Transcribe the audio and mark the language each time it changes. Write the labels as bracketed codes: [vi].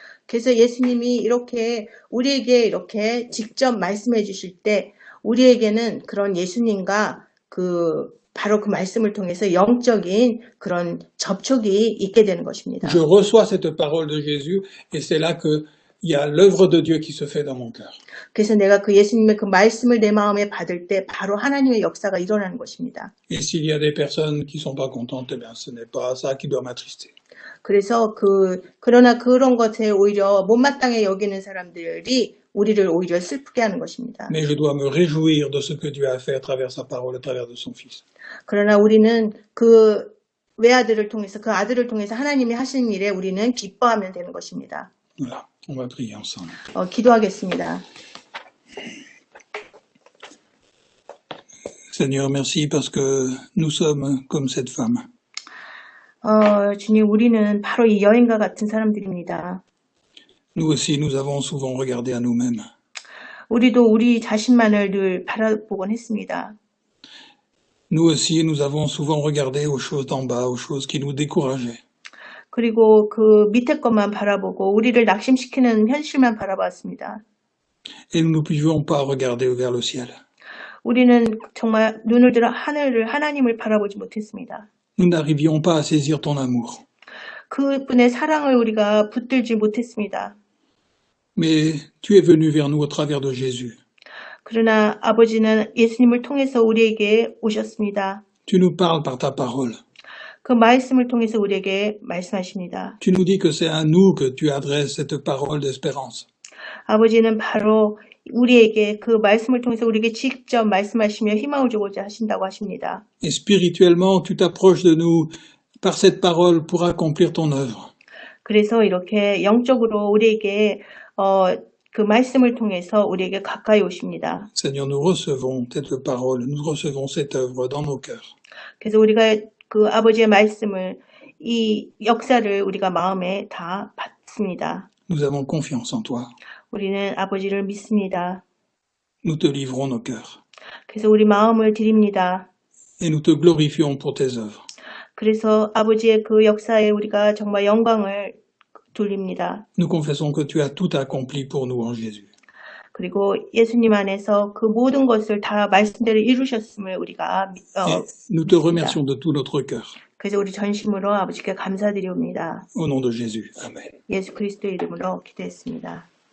[ko] 그래서 예수님이 이렇게 우리에게 이렇게 직접 말씀해 주실 때 우리에게는 그런 예수님과 바로 그 말씀을 통해서 영적인 그런 접촉이 있게 되는 것입니다. [fr] Je reçois cette parole de Jésus et c'est là que il y a l'œuvre de Dieu qui se fait dans mon cœur. [ko] 그래서 내가 그 예수님의 그 말씀을 내 마음에 받을 때 바로 하나님의 역사가 일어나는 것입니다. [fr] Et s'il y a des personnes qui sont pas contentes, eh bien ce n'est pas ça qui doit m'attrister. [ko] 그래서 그러나 그런 것에 오히려 못마땅해 여기는 사람들이 우리를 오히려 슬프게 하는 것입니다. [fr] Mais je dois me réjouir de ce que Dieu a fait à travers sa parole, à travers de son Fils. [ko] 그러나 우리는 그 외아들을 통해서, 그 아들을 통해서 하나님이 하신 일에 우리는 기뻐하면 되는 것입니다. [fr] Voilà, on va prier ensemble. [ko] 기도하겠습니다. [fr] Seigneur, merci parce que nous sommes comme cette femme. [ko] 주님, 우리는 바로 이 여인과 같은 사람들입니다. [fr] Nous aussi, nous avons souvent regardé à nous-mêmes. [ko] 우리도 우리 자신만을 늘 바라보곤 했습니다. [fr] Nous aussi, nous avons souvent regardé aux choses d'en bas, aux choses qui nous décourageaient. [ko] 그리고 그 밑에 것만 바라보고 우리를 낙심시키는 현실만 바라봤습니다. [fr] Et nous ne pouvions pas regarder vers le ciel. [ko] 우리는 정말 눈을 들어 하나님을 바라보지 못했습니다. [fr] Nous n'arrivions pas à saisir ton amour. [ko] 그분의 사랑을 우리가 붙들지 못했습니다. [fr] Mais tu es venu vers nous au travers de Jésus. [ko] 그러나 아버지는 예수님을 통해서 우리에게 오셨습니다. [fr] Tu nous parles par ta parole. [ko] 그 말씀을 통해서 우리에게 말씀하십니다. [fr] Tu nous dis que c'est à nous que tu adresses cette parole d'espérance. [ko] 아버지는 바로 우리에게 그 말씀을 통해서 우리에게 직접 말씀하시며 희망을 주고자 하신다고 하십니다. [fr] Et spirituellement, tu t'approches de nous par cette parole pour accomplir ton œuvre. [ko] 그래서 이렇게 영적으로 우리에게 그 말씀을 통해서 우리에게 가까이 오십니다. [fr] Seigneur, nous recevons cette parole, nous recevons cette œuvre dans nos cœurs. [ko] 그래서 우리가 그 아버지의 말씀을, 이 역사를 우리가 마음에 다 받습니다. [fr] Nous avons confiance en toi. [ko] 우리는 아버지를 믿습니다. [fr] Nous te livrons nos cœurs. [ko] 그래서 우리 마음을 드립니다. [fr] Et nous te glorifions pour tes œuvres. [ko] 그래서 아버지의 그 역사에 우리가 정말 영광을 돌립니다. [fr] Nous confessons que tu as tout accompli pour nous en Jésus. [ko] 그리고 예수님 안에서 그 모든 것을 다 말씀대로 이루셨음을 우리가 [fr] Et nous te remercions de tout notre cœur. [ko] 그래서 우리 전심으로 아버지께 감사드리옵니다. [fr] Au nom de Jésus. Amen. [ko] 예수 그리스도의 이름으로 기도했습니다.